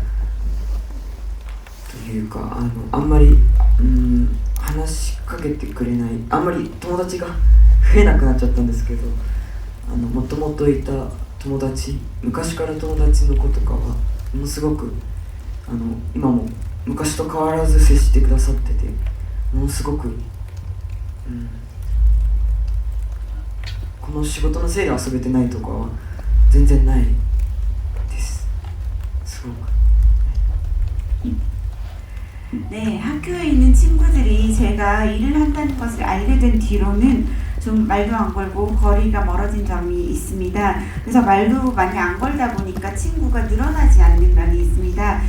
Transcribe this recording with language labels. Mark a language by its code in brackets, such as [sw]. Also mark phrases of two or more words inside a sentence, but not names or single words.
[ja] というかあんまり話しかけてくれない、あんまり友達が増えなくなっちゃったんですけど、もともといた友達、昔から友達の子とかはものすごく今も昔と変わらず接してくださってて、ものすごく、この仕事のせいで遊べてないとかは全然ないです。すごく. [ko] 네, 학교에 있는 친구들이 제가 일을 한다는 것을 알게 된 뒤로는 좀 말도 안 걸고 거리가 멀어진 점이 있습니다. 그래서 말도 많이 안 걸다 보니까 친구가 늘어나지 않는 면이 있습니다.